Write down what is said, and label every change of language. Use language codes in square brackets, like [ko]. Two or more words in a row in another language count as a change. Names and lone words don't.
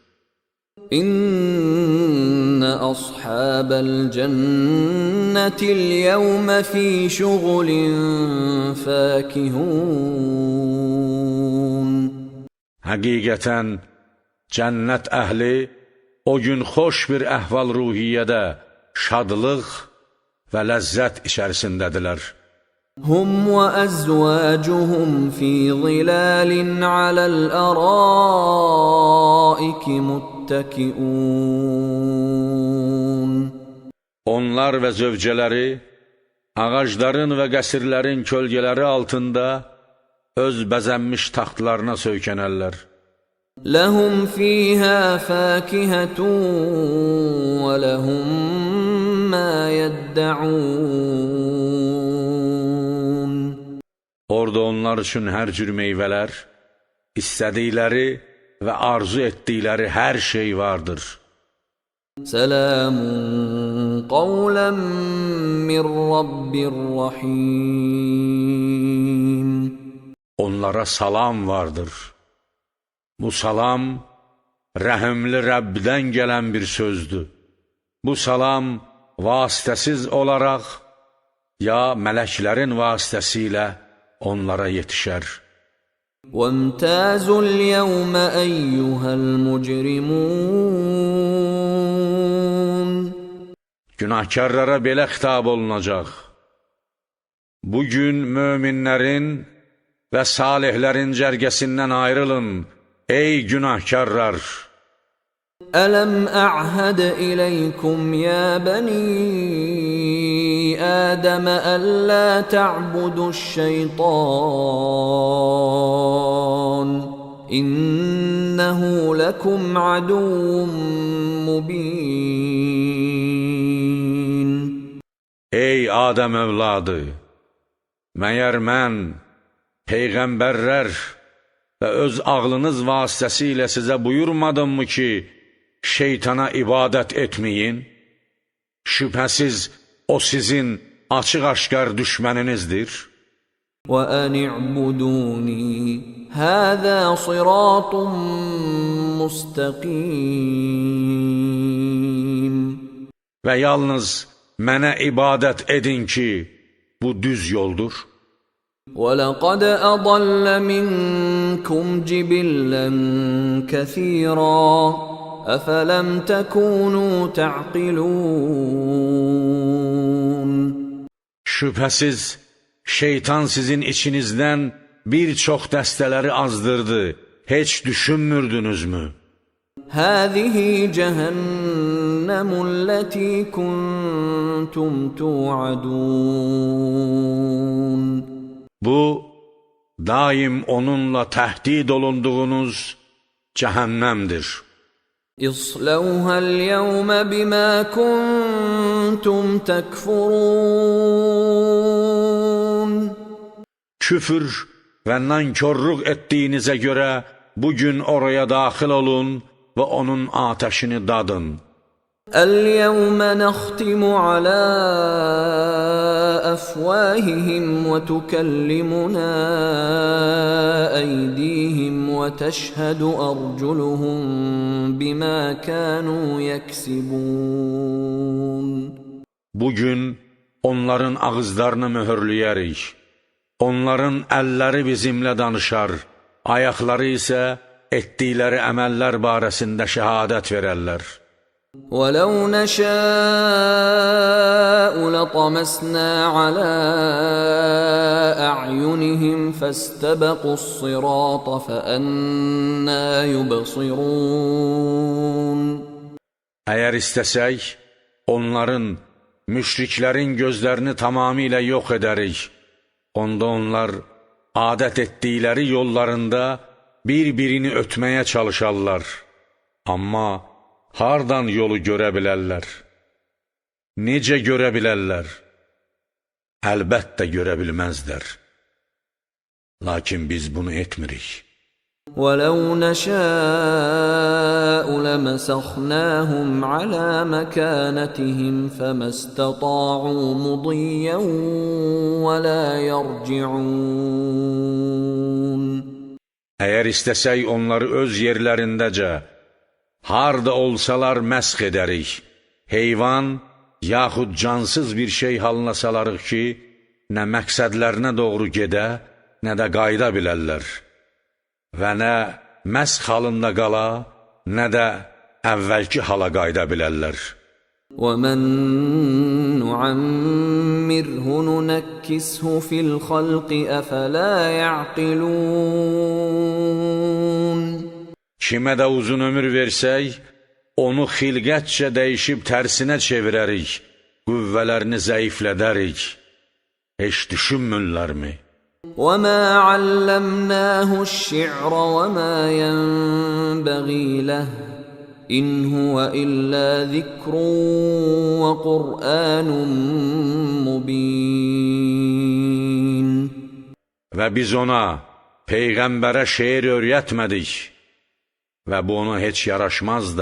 [ar] إن أصحاب الجنة اليوم في شغل فاكهون [az] Həqiqətən, cənnət əhli o gün xoş bir əhval-ruhiyyədə, şadlıq və ləzzət içərisindədirlər. [ar] هم وأزواجهم في ظلال على الأرائك متكئون [az] Onlar və zövcələri, ağacların və qəsrlərin kölgələri altında öz bəzənmiş taxtlarına söykənərlər. [ar] لهم فيها فاكهة ولهم ما يدعون [az] Orada onlar üçün hər cür meyvələr, istədikləri və arzu etdikləri hər şey vardır. [ar] سلام قولا من رب رحيم [az] Onlara salam vardır. Bu salam, rəhimli Rəbbdən gələn bir sözdür. Bu salam vasitəsiz olaraq, ya mələklərin vasitəsilə onlara yetişər. [ar] وامتازوا اليوم أيها المجرمون [az] Günahkarlara belə xitab olunacaq. Bugün möminlərin və salihlərin cərgəsindən ayrılın, ey günahkarlar! [ar] ألم أعهد إليكم يا بني آدم ألا تعبدوا الشيطان إنه لكم عدو مبين. [az] Ey Adəm övladı! Məyər mən, peyğəmbərlər və öz ağlınız vasitəsilə sizə buyurmadımmı ki, şeytana ibadət etməyin? Şübhəsiz o sizin açıq-aşkar düşməninizdir. [ar] وَأَنِ اعْبُدُونِي هَذَا صِرَاطٌ مُسْتَقِيمٌ. [az] Və yalnız mənə ibadət edin ki, bu düz yoldur. [ar] وَلَقَدْ أَضَلَّ مِنْكُمْ جِبِلًّا كَثِيرًا أَفَلَمْ تَكُونُوا تَعْقِلُونَ. [az] Şübhəsiz, şeytan sizin içinizdən bir çox dəstələri azdırdı. Heç düşünmürdünüzmü? [ar] هَذِهِ جَهَنَّمُ الَّتِي كُنْتُمْ تُوعَدُونَ. [az] Bu, daim onunla təhdid olunduğunuz cəhənnəmdir. [ar] اصْلَوْهَا الْيَوْمَ بِمَا كُنْتُمْ تَكْفُرُونَ. [az] Küfür və nankorluq etdiyinizə görə bugün oraya daxil olun və onun atəşini dadın. [ar] الْيَوْمَ نَخْتِمُ عَلَى أَفْوَاهِهِمْ وَتُكَلِّمُنَا أَيْدِيهِمْ وَتَشْهَدُ أَرْجُلُهُم بِمَا كَانُوا يَكْسِبُونَ. [az] Bugün onların ağızlarını möhürləyərik. Onların əlləri bizimlə danışar, ayaqları isə etdikləri əməllər barəsində şəhadət verərlər. [ar] وَلَوْ نَشَاءُ لَطَمَسْنَا عَلَى أَعْيُنِهِمْ فَاسْتَبَقُوا الصِّرَاطَ فَأَنَّى يُبْصِرُونَ. [az] Əgər istəsək, onların, müşriklərin gözlərini tamamilə yox edərik. Onda onlar adət etdikləri yollarında bir-birini ötməyə çalışarlar. Amma hardan yolu görə bilərlər? Necə görə bilərlər? Əlbəttə görə bilməzlər. Lakin biz bunu etmirik. [ar] وَلَوْ نَشَاءُ لَمَسَخْنَاهُمْ عَلَى مَكَانَتِهِمْ فَمَا اسْتَطَاعُوا مُضِيًّا وَلَا يَرْجِعُونَ. [az] Əgər istəsək onları öz yerlərindəcə, harda olsalar məsx edərik, heyvan yaxud cansız bir şey halına salarıq ki, nə məqsədlərinə doğru gedə, nə də qayda bilərlər və nə məsx halında qala, nə də əvvəlki hala qayda bilərlər. [ar] وَمَن نُعَمِّرْهُ نُنَكِّسْهُ فِي الْخَلْقِ أَفَلَا يَعْقِلُونَ. [az] Kimə də uzun ömür versək, onu xilqətcə dəyişib tərsinə çevirərik, qüvvələrini zəiflədərik. Heç düşünmürlərmi? [ar] وَمَا عَلَّمْنَاهُ الشِّعْرَ وَمَا يَنبَغِي لَهُ إِنْ هُوَ إِلَّا ذِكْرٌ وَقُرْآنٌ مُبِينٌ. [az] Və biz ona, Peyğəmbərə şeir öyrətmədik və bu ona heç yaraşmaz da.